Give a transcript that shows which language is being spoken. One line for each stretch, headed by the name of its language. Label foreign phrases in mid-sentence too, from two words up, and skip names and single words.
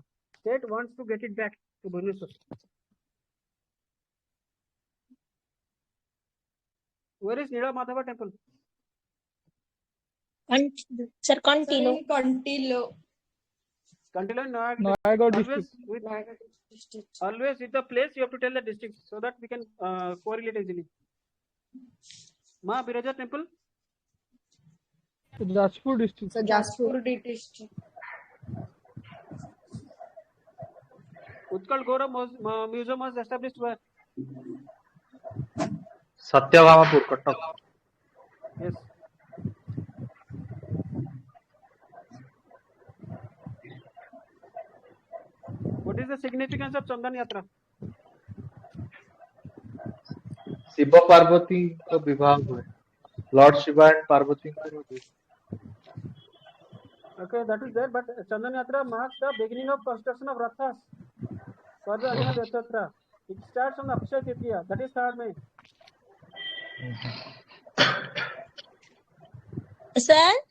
English: State wants to get it back to Bhubaneswar. Where is Nila Madhava temple? Sir, Sir, continue. in Kantil. Kantila in Noagar district. Always with the place you have to tell the district so that we can correlate easily. Ma Biraja temple? Jajpur district. So Jaspur. district. Utkal Gaurav Museum was established where? Satyabhamapur, Cuttack. Yes. What is the significance of Chandan Yatra?
Hindi: शिव पार्वती का विवाह हुए.
English: Lord Shiva and Parvati. Okay, that is there, but Chandan Yatra marks the beginning of construction of Rathas for the Ajna Yatra. It starts on Akshay Tritiya, that is 3rd May. Sir?